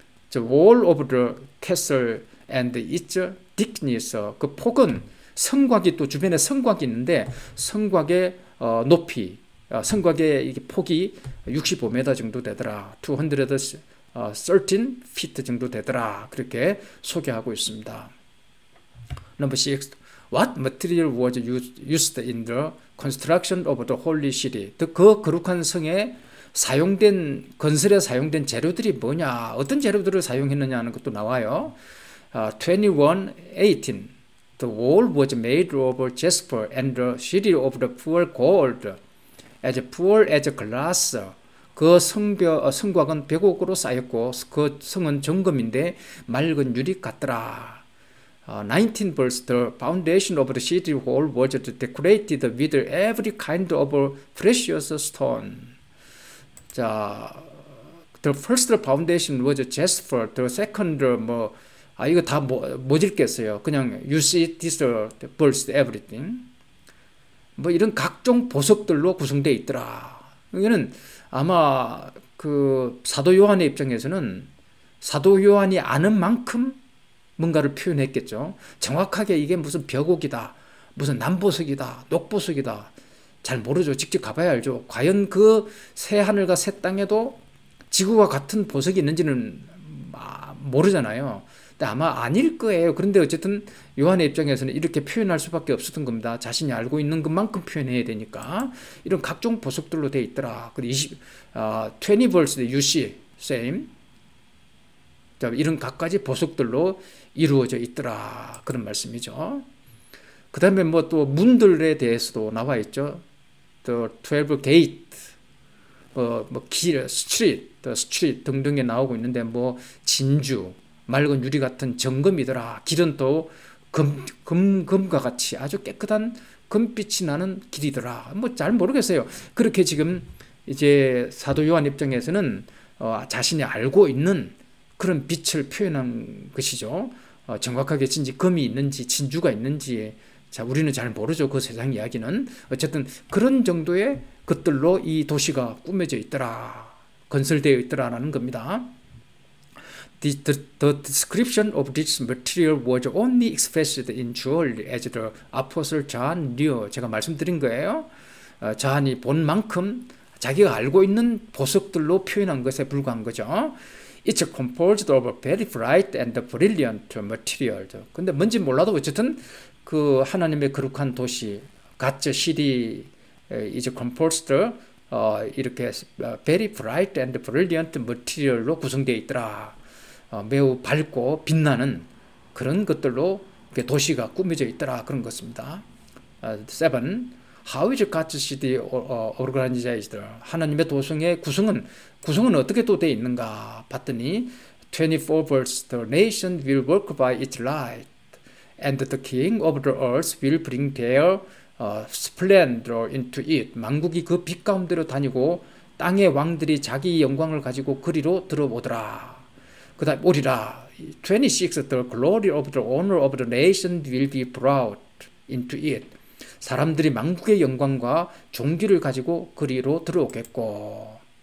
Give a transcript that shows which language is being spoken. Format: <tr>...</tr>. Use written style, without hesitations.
<en>The wall of the castle and its thickness,</en> <ko>그 폭은, 성곽이 또 주변에 성곽이 있는데 성곽의 높이, 성곽의 이게 폭이 65m 정도 되더라. 213 feet 정도 되더라. 그렇게 소개하고 있습니다.</ko> <en>Number 6. What material was used in the construction of the holy city?</en> <ko>그 거룩한 성에 건설에 사용된 재료들이 뭐냐, 어떤 재료들을 사용했느냐 하는 것도 나와요. 21:18.</ko> <en>The wall was made of jasper and the city of the pure gold, as pure as glass.</en> <ko>그 성곽은 백옥으로 쌓였고 그 성은 정금인데 맑은 유리 같더라.</ko> <en>19 verse. The foundation of the city wall was decorated with every kind of precious stone. 자, the first foundation was jasper. The second</en> <ko>이거 다 못 읽겠어요.</ko> <en>그냥 you see this verse everything.</en> <ko>뭐 이런 각종 보석들로 구성되어 있더라. 이거는 아마 그 사도 요한의 입장에서는 사도 요한이 아는 만큼 뭔가를 표현했겠죠. 정확하게 이게 무슨 벽옥이다, 무슨 남보석이다, 녹보석이다, 잘 모르죠. 직접 가봐야 알죠. 과연 그 새 하늘과 새 땅에도 지구와 같은 보석이 있는지는 모르잖아요. 근데 아마 아닐 거예요. 그런데 어쨌든 요한의 입장에서는 이렇게 표현할 수밖에 없었던 겁니다. 자신이 알고 있는 것만큼 표현해야 되니까. 이런 각종 보석들로 되어 있더라.</ko> <en>그리고 20 verse you see same.</en> <ko>자, 이런 각가지 보석들로 이루어져 있더라. 그런 말씀이죠. 그 다음에 뭐 또 문들에 대해서도 나와 있죠. The 12 gate, 길, street 등등에 나오고 있는데 뭐 진주, 맑은 유리 같은 정금이더라. 길은 또 금과 같이 아주 깨끗한 금빛이 나는 길이더라. 뭐 잘 모르겠어요. 그렇게 지금 이제 사도 요한 입장에서는 자신이 알고 있는 그런 빛을 표현한 것이죠. 정확하게 진지 금이 있는지 진주가 있는지, 자, 우리는 잘 모르죠. 그 세상 이야기는. 어쨌든 그런 정도의 것들로 이 도시가 꾸며져 있더라, 건설되어 있더라라는 겁니다.</ko> <en>The description of this material was only expressed in jewelry as the Apostle John knew.</en> <ko>제가 말씀드린 거예요. 저한이 본 만큼 자기가 알고 있는 보석들로 표현한 것에 불과한 거죠.</ko> <en>It's composed of very bright and brilliant material.</en> <ko>근데 뭔지 몰라도 어쨌든 그 하나님의 거룩한 도시,</ko> <en>God's city is composed</en> <ko>이렇게</ko> <en>very bright and brilliant material</en> <ko>로 구성되어 있더라. 매우 밝고 빛나는 그런 것들로 도시가 꾸며져 있더라, 그런 것입니다. 7.</ko> <en>How is God's city organized?</en> <ko>하나님의 도성의 구성은 어떻게 또 되어 있는가 봤더니 24 verse.</ko> <en>The nation will work by its light, and the king of the earth will bring their splendor into it.</en> <ko>만국이 그 빛 가운데로 다니고 땅의 왕들이 자기 영광을 가지고 그리로 들어오더라. 그 다음 오리라. 26.</ko> <en>The glory of the owner of the nation will be brought into it.</en> <ko>사람들이 만국의 영광과 존귀를 가지고 그리로 들어오겠고.</ko>